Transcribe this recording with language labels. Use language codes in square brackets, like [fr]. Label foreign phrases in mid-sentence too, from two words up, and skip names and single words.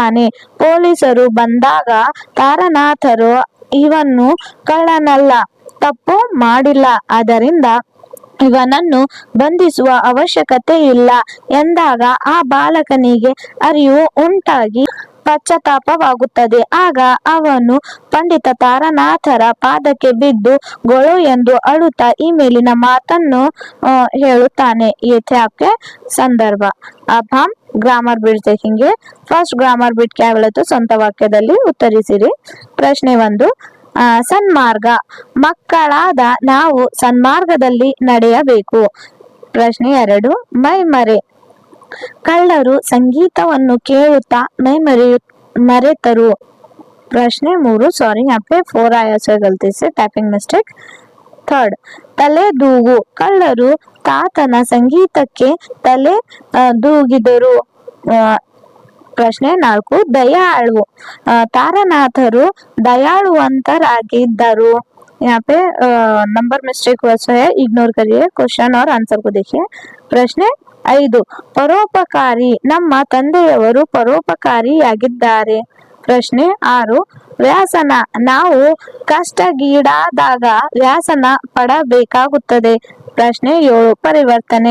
[kn] ಪೊಲೀಸರು ಬಂದಾಗ ತಾರನಾಥರು ಇವನು ಕಳ್ಳನಲ್ಲ, ತಪ್ಪು ಮಾಡಿಲ್ಲ, ಆದ್ದರಿಂದ ಇವನನ್ನು ಬಂಧಿಸುವ ಅವಶ್ಯಕತೆ ಇಲ್ಲ ಎಂದಾಗ ಆ ಬಾಲಕನಿಗೆ ಅರಿವು ಉಂಟಾಗಿ ಪಶ್ಚಾತ್ತಾಪವಾಗುತ್ತದೆ. ಆಗ ಅವನು ಪಂಡಿತ ತಾರನಾಥರ ಪಾದಕ್ಕೆ ಬಿದ್ದು ಗೊಳು ಎಂದು ಅಳುತ್ತಾ ಈ ಮೇಲಿನ ಮಾತನ್ನು ಹೇಳುತ್ತಾನೆ. [hi] ये थे आपके ಸಂದರ್ಭ. अब हम [en] grammar bit [hi] देखेंगे. [en] first grammar bit [kn] क्या ಹೇಳುತ್ತೆ ಸ್ವಂತ ವಾಕ್ಯದಲ್ಲಿ ಉತ್ತರಿಸಿರಿ. ಪ್ರಶ್ನೆ 1, ಸನ್ಮಾರ್ಗ. ಮಕ್ಕಳಾದ ನಾವು ಸನ್ಮಾರ್ಗದಲ್ಲಿ ನಡೆಯಬೇಕು. ಪ್ರಶ್ನೆ 2, ಮೈಮರೆ. ಕಳ್ಳರು ಸಂಗೀತವನ್ನು ಕೇಳುತ್ತಾ ಮರೆತರು. [hi] ಪ್ರಶ್ನೆ 3, ಸಾರಿ यहाँ पे 4 आया है गलती से, [en] typing mistake. [kn] ಥರ್ಡ್, ತಲೆ ದೂಗು. ಕಳ್ಳರು ತಾತನ ಸಂಗೀತಕ್ಕೆ ತಲೆ ದೂಗಿದರು. ಪ್ರಶ್ನೆ 4, ದಯಾಳು. ತಾರನಾಥರು दयाಳುವಂತರಾಗಿದ್ದರು. [hi] यहाँ पे [en] number mistake [hi] हुआ है, इग्नोर करिए. क्वेश्चन और आंसर को देखिए. [kn] ಪ್ರಶ್ನೆ 5, ಪರೋಪಕಾರಿ. ನಮ್ಮ ತಂದೆಯವರು ಪರೋಪಕಾರಿಯಾಗಿದ್ದಾರೆ. ಪ್ರಶ್ನೆ 6, ವ್ಯಾಸನ. ನಾವು ಕಷ್ಟಗೀಡಾದಾಗ ವ್ಯಾಸನ ಪಡಬೇಕಾಗುತ್ತದೆ. ಪ್ರಶ್ನೆ 7, ಪರಿವರ್ತನೆ.